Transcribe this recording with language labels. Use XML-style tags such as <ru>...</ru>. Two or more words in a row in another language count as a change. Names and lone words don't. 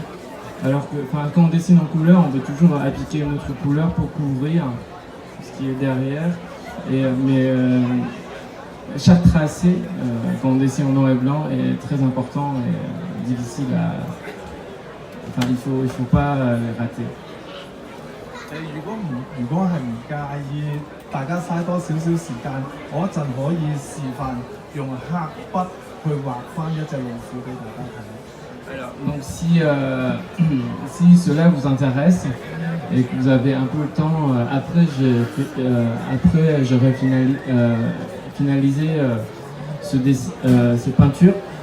<fr>Alors que quand on dessine en couleur, on peut toujours appliquer une autre couleur pour couvrir ce qui est derrière. Mais chaque tracé, quand on dessine en noir et blanc, est très important et difficile à... Enfin, il faut pas les rater.</fr> <yue>如果係唔介意大家嘥多少少時間，我一陣可以示範用黑筆去畫翻一隻老虎俾大家睇。</yue> <fr>Alors, donc si cela vous intéresse et que vous avez un peu le temps, après j'aurai finalisé ces peintures.</fr>